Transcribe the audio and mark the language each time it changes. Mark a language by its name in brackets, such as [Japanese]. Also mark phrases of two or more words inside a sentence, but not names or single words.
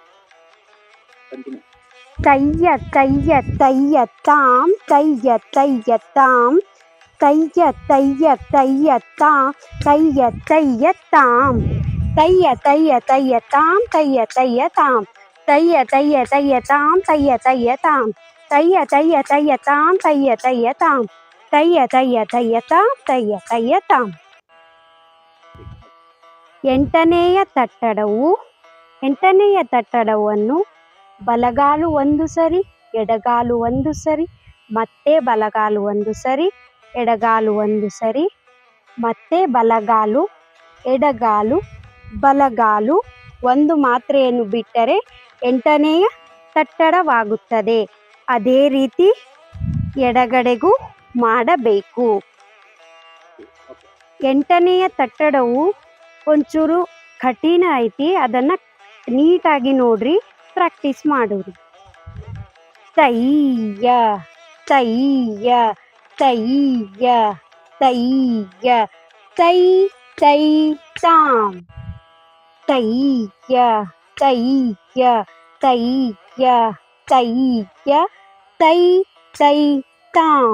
[Kannada] ತೈಯ್ಯ ತೈಯ್ಯ ತೈಯ್ಯ ತಾಂ ತೈಯ್ಯ ತೈಯ್ಯ ತಾಂ ತೈಯ್ಯ ತೈಯ್ಯ ತೈಯ್ಯ ತಾಂ ತೈಯ್ಯ ತೈಯ್ಯ ತಾಂ ತೈಯ್ಯ ತೈಯ್ಯ ತೈಯ್ಯ ತಾಂ ತೈಯ್ಯ ತೈಯ್ಯ ತಾಂ ತೈಯ್ಯ ತೈಯ್ಯ ತೈಯ್ಯ ತಾಂ ತೈಯ್ಯ ತೈಯ್ಯ ತಾಂ ತೈಯ್ಯ ತೈಯ್ಯ ತೈಯ್ಯ ತಾಂ ತೈಯ್ಯ ತೈಯ್ಯ ತಾಂ ತೈಯ್ಯ ತೈಯ್ಯ ತೈಯ್ಯ ತಾಂ ತೈಯ್ಯ ತೈಯ್ಯ ತಾಂ. 8ನೆಯ ತಟ್ಟಡವು 8ನೆಯ ತಟ್ಟಡವನ್ನು ಬಲಗಾಲು 1 ಸರಿ ಎಡಗಾಲು 1 ಸರಿ ಮತ್ತೆ ಬಲಗಾಲು 1 ಸರಿ ಎಡಗಾಲು 1 ಸರಿ ಮತ್ತೆ ಬಲಗಾಲು ಎಡಗಾಲು ಬಲಗಾಲು 1 ಮಾತ್ರೆಯನ್ನು ಬಿಟ್ಟರೆ 8ನೆಯ ತಟ್ಟಡವಾಗುತ್ತದೆ. ಅದೇ ರೀತಿ ಎಡಗಡೆಗೂ ಮಾಡಬೇಕು. 8ನೆಯ ತಟ್ಟಡವು ಒಂಚೂರು ಕಠಿಣ ಐತಿ, ಅದನ್ನು ನೀಟಾಗಿ ನೋಡ್ರಿ, ಪ್ರಾಕ್ಟೀಸ್ ಮಾಡೋರಿ. ತೈಯ್ಯ ತೈಯ್ಯ ತೈಯ್ಯ ತೈಯ್ಯ ತೈ ತೈ ತಾಂ ತೈಯ್ಯ ತೈಯ್ಯ ತೈಯ್ಯ ತೈಯ್ಯ ತೈ ತೈ ತಾಂ